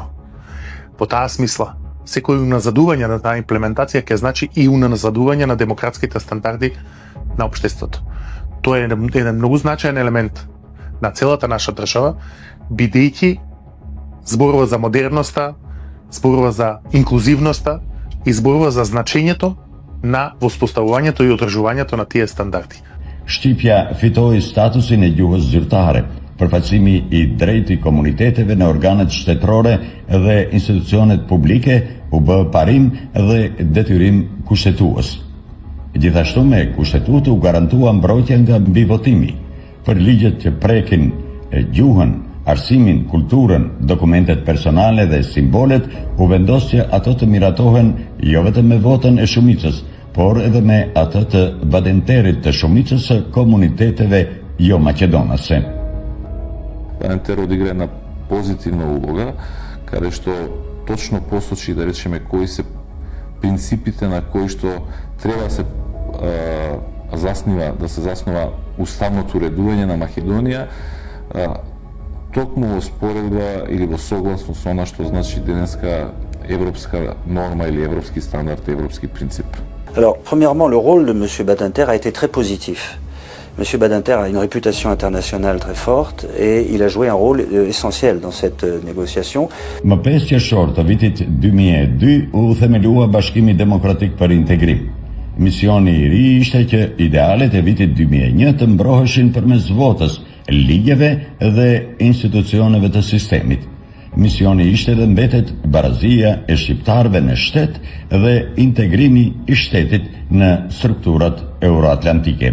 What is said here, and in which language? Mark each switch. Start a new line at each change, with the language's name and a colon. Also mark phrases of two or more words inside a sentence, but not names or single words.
Macedonian: По таа смисла, секој уназадување на таа имплементација ќе значи и уназадување на демократските стандарди на општеството. Тоа е еден многу значаен елемент на целата наша држава, бидејќи зборува за модерноста, зборува за инклузивноста и зборува за значењето на воспоставувањето и одржувањето на тие стандарди.
Albanian: Shqipja fitoi statusin e gjuhës zyrtare, përfaqësimi i drejtë i komuniteteve në organet shtetërore dhe institucionet publike u bë parim dhe detyrim kushtetues. Gjithashtu me kushtetutë u garantua mbrojtja nga mbivotimi për ligjet që prekin gjuhën, arsimin, kulturën, dokumentet personale dhe simbolet, u vendos që ato të miratohen jo vetëm me votën e shumicës, por edhe me atë të badenterit të shumicës së komuniteteve jo maqedonase.
Macedonian: Badenter одигра една позитивна улога, каде што точно посочи, да речеме, кои се принципите на кои што треба да се заснова уставното уредување на Македонија, токму во споредба или во согласност со она што значи денеска европска норма или европски стандард, европски принцип.
French: Alors, premièrement, le rôle de M. Badinter a été très positif. M. Badinter a une réputation internationale très forte et il a joué un rôle essentiel dans cette négociation.
Albanian: Më 5 qershor të vitit 2002 u themelua Bashkimi Demokratik për Integrim. Misioni i ri ishte që idealet e vitit 2001 të mbroheshin përmes votës, ligjeve dhe institucioneve të sistemit. Misioni ishte dhe mbetet barazia e shqiptarëve në shtet dhe integrimi i shtetit në strukturat euroatlantike.